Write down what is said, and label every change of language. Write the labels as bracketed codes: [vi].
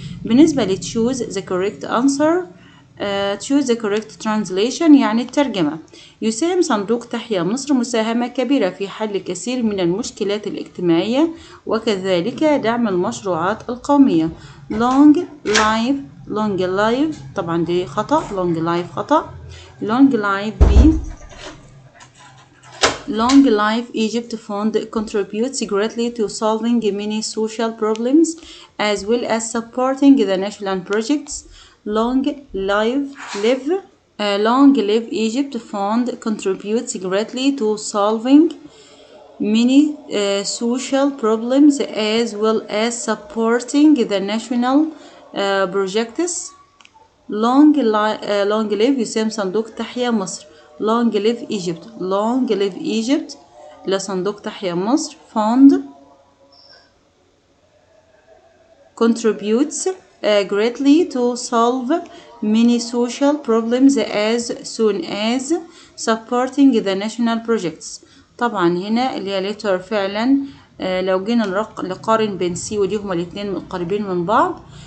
[ar] بالنسبة ل [en] choose the correct answer choose the correct translation [ar] يعني الترجمة. يساهم صندوق تحيا مصر مساهمة كبيرة في حل كثير من المشكلات الاجتماعية وكذلك دعم المشروعات القومية. long life طبعا دي خطأ، long life خطأ. [en] long life B. Long Life Egypt Fund contributes greatly to solving many social problems as well as supporting the national projects. Long Live Egypt Fund contributes greatly to solving many social problems as well as supporting the national projects. Long Live [ar] يساهم صندوق تحيا مصر. [en] Long Live Egypt [ar] لصندوق تحيا مصر. [en] Fund contributes greatly to solve many social problems as soon as supporting the national projects. [ar] طبعا هنا اللي هي letter فعلا لو جينا نقارن بين C ودي هما الاتنين قريبين من بعض.